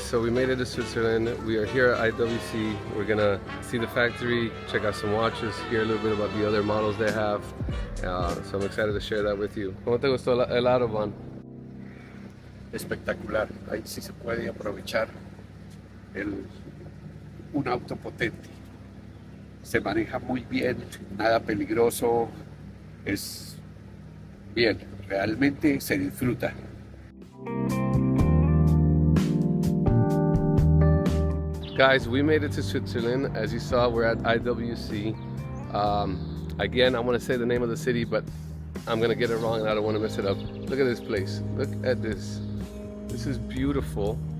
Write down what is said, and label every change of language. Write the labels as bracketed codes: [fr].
[en] So we made it to Switzerland. We are here at IWC. We're gonna see the factory, check out some watches, hear a little bit about the other models they have. So I'm excited to share that with you. [es] ¿Cómo te gustó el Autobahn? Espectacular. Ahí sí se puede aprovechar un auto potente. Se maneja muy bien, nada peligroso. Es bien, realmente se disfruta. [en] Guys, we made it to Switzerland. As you saw, we're at IWC. Again, I want to say the name of the city, but I'm going to get it wrong and I don't want to mess it up. Look at this place. Look at this. This is beautiful.